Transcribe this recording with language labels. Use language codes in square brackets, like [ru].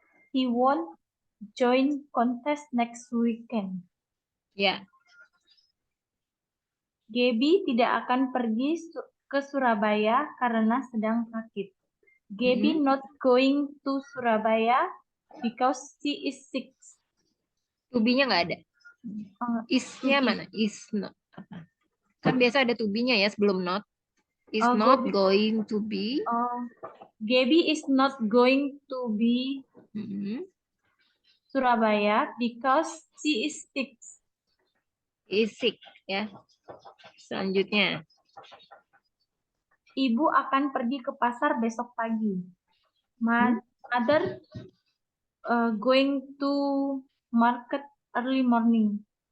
[en] He won't join contest next weekend. [id] Ya. Gaby tidak akan pergi ke Surabaya karena sedang sakit. [en] Gaby not going to Surabaya because she is sick. [id] To be-nya nggak ada. Is-nya mana? [en] Is not. [id] Kan biasa ada to be-nya ya sebelum not. [en] Is not going to be. Gaby is not going to be Surabaya because she is sick. Is sick [id] ya. Selanjutnya. Ibu akan pergi ke pasar besok pagi. [en] Mother going to market early morning.